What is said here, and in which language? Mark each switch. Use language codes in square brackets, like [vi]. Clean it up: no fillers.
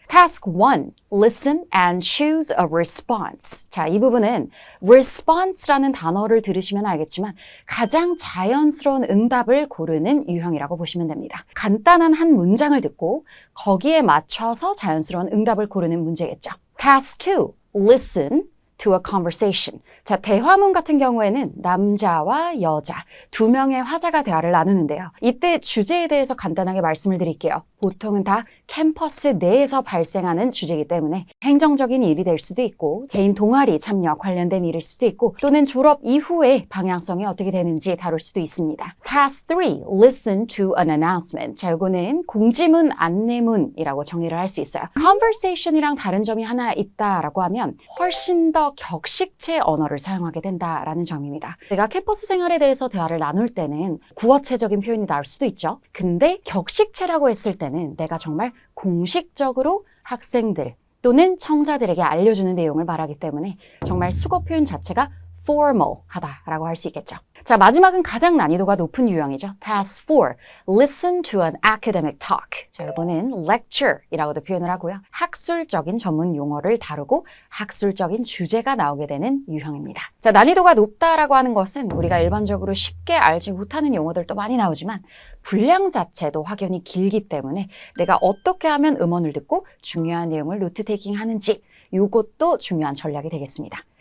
[en] Task 1. Listen and choose a response. [ko] 자, 이 부분은 response라는 단어를 들으시면 알겠지만 가장 자연스러운 응답을 고르는 유형이라고 보시면 됩니다. 간단한 한 문장을 듣고 거기에 맞춰서 자연스러운 응답을 고르는 문제겠죠. [en] Task 2. Listen to a conversation. [ko] 자, 대화문 같은 경우에는 남자와 여자 두 명의 화자가 대화를 나누는데요. 이때 주제에 대해서 간단하게 말씀을 드릴게요. 보통은 다 캠퍼스 내에서 발생하는 주제이기 때문에 행정적인 일이 될 수도 있고 개인 동아리 참여와 관련된 일일 수도 있고 또는 졸업 이후에 방향성이 어떻게 되는지 다룰 수도 있습니다. [en] Task 3. Listen to an announcement. [ko] 자, 이거는 공지문, 안내문이라고 정의를 할 수 있어요. Conversation이랑 다른 점이 하나 있다라고 하면 훨씬 더 격식체 언어를 사용하게 된다라는 점입니다. 내가 캠퍼스 생활에 대해서 대화를 나눌 때는 구어체적인 표현이 나올 수도 있죠. 근데 격식체라고 했을 때는 내가 정말 공식적으로 학생들 또는 청자들에게 알려주는 내용을 말하기 때문에 정말 수거 표현 자체가 formal하다라고 할 수 있겠죠. 자, 마지막은 가장 난이도가 높은 유형이죠. [en] Task 4. Listen to an academic talk. [ko] 자, 이거는 lecture이라고도 표현을 하고요. 학술적인 전문 용어를 다루고 학술적인 주제가 나오게 되는 유형입니다. 자, 난이도가 높다라고 하는 것은 우리가 일반적으로 쉽게 알지 못하는 용어들도 많이 나오지만 분량 자체도 확연히 길기 때문에 내가 어떻게 하면 음원을 듣고 중요한 내용을 노트 테이킹 하는지 이것도 중요한 전략이 되겠습니다.